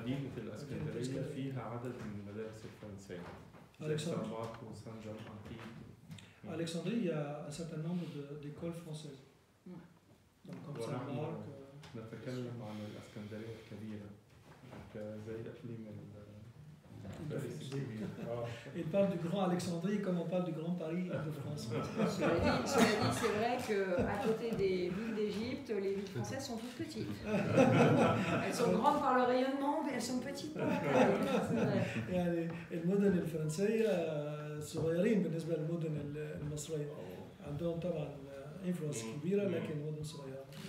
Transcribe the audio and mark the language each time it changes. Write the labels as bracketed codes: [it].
[ar] مدينة الإسكندرية فيها عدد من المدارس الفرنسية. زي سان ماركو وسان جون أنتيب. [fr] Alexandrie, il y a un certain nombre d'écoles françaises. Donc, comme Saint-Marc. [ar] نتكلم عن الإسكندرية الكبيرة زي إقليم باريس الكبير. [fr] Il parle du grand Alexandrie comme on parle du grand Paris de France. Cela dit, c'est vrai qu'à côté des villes d'Égypte, les villes françaises sont toutes petites. Elles sont grandes par le rayonnement, mais elles sont petites par la taille. [ar] يعني المدن الفرنسية صغيرين بالنسبة للمدن المصرية. عندهم طبعا انفلونس كبيرة لكن مدن صغيرة.